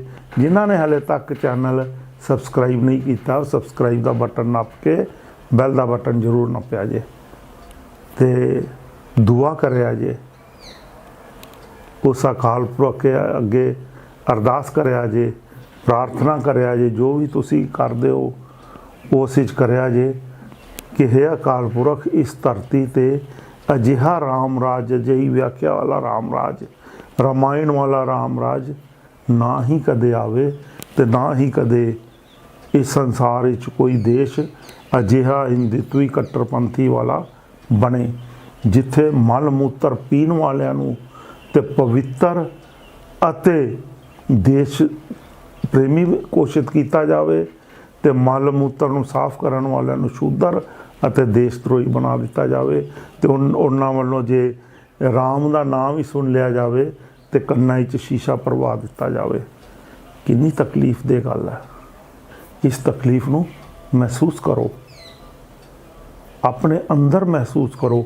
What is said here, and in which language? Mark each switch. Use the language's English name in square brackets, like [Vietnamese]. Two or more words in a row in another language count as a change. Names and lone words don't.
[Punjabi] ਜਿਨ੍ਹਾਂ ਨੇ ਹਲੇ ਤੱਕ ਚੈਨਲ ਸਬਸਕ੍ਰਾਈਬ ਨਹੀਂ ਕੀਤਾ, ਸਬਸਕ੍ਰਾਈਬ ਦਾ ਬਟਨ ਨੱਪ ਕੇ ਬੈਲ ਦਾ ਬਟਨ ਜ਼ਰੂਰ ਨੱਪਿਆ ਜੇ ਤੇ ਦੁਆ ਕਰਿਆ ਜੇ। ਉਸ ਅਕਾਲ ਪੁਰਖ ਅੱਗੇ ਅਰਦਾਸ ਕਰਿਆ ਜੇ, ਪ੍ਰਾਰਥਨਾ ਕਰਿਆ ਜੇ। ਜੋ ਵੀ ਤੁਸੀਂ ਕਰਦੇ ਹੋ ਉਸ ਵਿੱਚ ਕਰਿਆ ਜੇ ਕਿ ਹੇ ਅਕਾਲ ਪੁਰਖ, ਇਸ ਧਰਤੀ ਤੇ ਅਜਿਹਾ ਰਾਮ ਰਾਜ, ਅਜਿਹੀ ਵਿਆਖਿਆ ਵਾਲਾ ਰਾਮ ਰਾਜ, ਰਾਮਾਇਣ ਵਾਲਾ ਰਾਮ ਰਾਜ ਨਾ ਹੀ ਕਦੇ ਆਵੇ ਤੇ ਨਾ ਹੀ ਕਦੇ ਇਸ ਸੰਸਾਰ ਵਿੱਚ ਕੋਈ ਦੇਸ਼ ਅਜਿਹਾ ਹਿੰਦੂਤਵੀ ਕੱਟੜਪੰਥੀ ਵਾਲਾ ਬਣੇ ਜਿੱਥੇ ਮਲ ਮੂਤਰ ਪੀਣ ਵਾਲਿਆਂ ਨੂੰ ਤੇ ਪਵਿੱਤਰ ਅਤੇ ਦੇਸ਼ ਪ੍ਰੇਮੀ ਘੋਸ਼ਿਤ ਕੀਤਾ ਜਾਵੇ ਤੇ ਮਲ ਮੂਤਰ ਨੂੰ ਸਾਫ਼ ਕਰਨ ਵਾਲਿਆਂ ਨੂੰ ਸ਼ੂਦਰ ਅਤੇ ਦੇਸ਼ਦਰੋਹੀ ਬਣਾ ਦਿੱਤਾ ਜਾਵੇ। ਤੇ ਉਹਨਾਂ ਵੱਲੋਂ ਜੇ ਰਾਮ ਦਾ ਨਾਮ ਹੀ ਸੁਣ ਲਿਆ ਜਾਵੇ ਤੇ ਕੰਨਾਂ 'ਚ ਸ਼ੀਸ਼ਾ ਪਰਵਾ ਦਿੱਤਾ ਜਾਵੇ। ਕਿੰਨੀ ਤਕਲੀਫ ਦੇ ਗੱਲ ਹੈ। ਇਸ ਤਕਲੀਫ ਨੂੰ ਮਹਿਸੂਸ ਕਰੋ, ਆਪਣੇ ਅੰਦਰ ਮਹਿਸੂਸ ਕਰੋ।